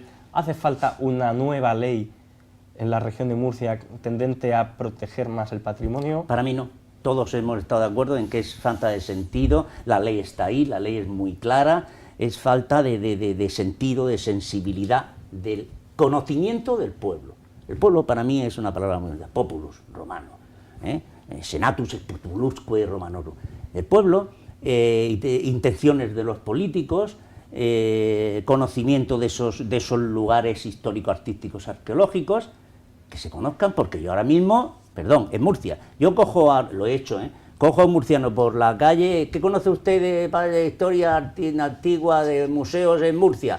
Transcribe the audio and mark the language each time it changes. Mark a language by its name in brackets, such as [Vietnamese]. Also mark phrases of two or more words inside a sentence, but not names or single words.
[Spanish] ¿Hace falta una nueva ley en la región de Murcia tendente a proteger más el patrimonio? Para mí no. Todos hemos estado de acuerdo en que es falta de sentido, la ley está ahí, la ley es muy clara, es falta de sentido, de sensibilidad, del conocimiento del pueblo. El pueblo para mí es una palabra muy linda, [Latin] populus, romano, senatus et populusque romanorum. [Spanish] El pueblo, intenciones de los políticos, conocimiento de esos lugares histórico-artísticos, arqueológicos, que se conozcan, porque yo ahora mismo, en Murcia, yo lo he hecho, cojo a un murciano por la calle, ¿qué conoce usted de historia antigua de museos en Murcia?